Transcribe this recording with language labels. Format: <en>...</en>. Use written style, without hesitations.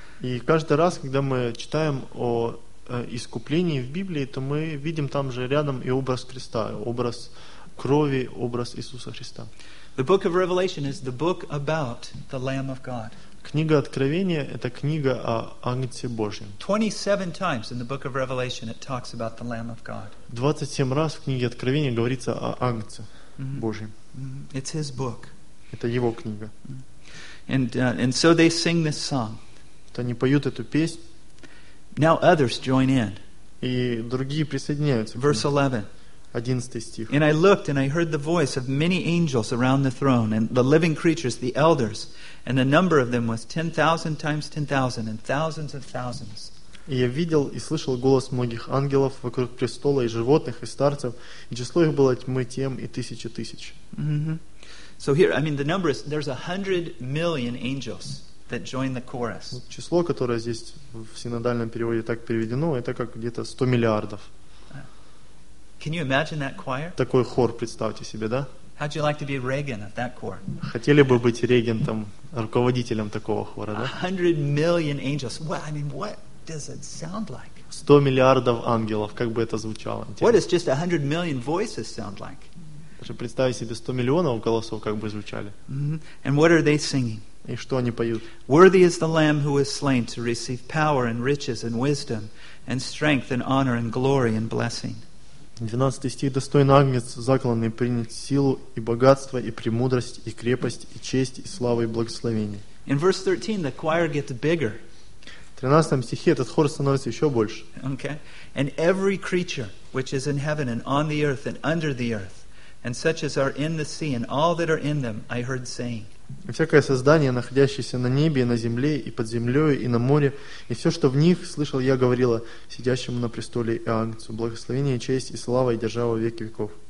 <ru>И каждый раз, когда мы читаем о искуплении в Библии, то мы видим там же рядом и образ Христа, образ крови, образ Иисуса Христа.</ru> <en>The book of Revelation is the book about the Lamb of God.</en> <ru>Книга Откровения — это книга о Агнце Божьем.</ru> <en>27 times in the book of Revelation it talks about the Lamb of God.</en> <ru>27 раз в книге Откровения говорится о Агнце Божьем.</ru> <en>It's His book.</en> <ru>Это Его книга.</ru> <en>And so they sing this song.</en> <ru>Они поют эту песнь.</ru> <en>Now others join in.</en> <ru>И другие присоединяются.</ru> <en>Verse 11.</en> <ru>11 стих.</ru> <en>And I looked, and I heard the voice of many angels around the throne, and the living creatures, the elders, and the number of them was 10,000 times 10,000, and thousands of thousands.</en> <ru>И я видел и слышал голос многих ангелов вокруг престола и животных и старцев, и число их было тьмы тем и тысячи тысяч.</ru> <en>So here, I mean, the number is there's 100 million angels that join the chorus.</en> <ru>Число, которое здесь в синодальном переводе так переведено, это как где-то 100 миллиардов.</ru> <en>Can you imagine that choir?</en> <ru>Такой хор представьте себе, да?</ru> <en>How'd you like to be Reagan of that choir?</en> <ru>Хотели бы быть регентом, руководителем такого хора, да?</ru> <en>100 million angels. Well, I mean, what does it sound like?</en> <ru>100 миллиардов ангелов, как бы это звучало? Интересно.</ru> <en>What does just 100 million voices sound like?</en> <ru>Даже представить себе 100 миллионов голосов, как бы звучали.</ru> <en>And what are they singing?</en> <ru>И что они поют?</ru> <en>Worthy is the Lamb who was slain to receive power and riches and wisdom and strength and honor and glory and blessing.</en> <ru>12 стих. Достойный Агнец, закланный, принять силу и богатство, и премудрость, и крепость, и честь, и слава, и благословение.</ru> <en>In verse 13, the choir gets bigger.</en> <ru>В 13 стихе этот хор становится еще больше.</ru> <en>Okay. And every creature which is in heaven and on the earth and under the earth, and such as are in the sea and all that are in them, I heard saying.</en> <ru>И всякое создание, находящееся на небе, и на земле, и под землей, и на море, и все, что в них, слышал я, говорила сидящему на престоле и Агнцу, благословение, честь, и слава, и держава веки веков.</ru>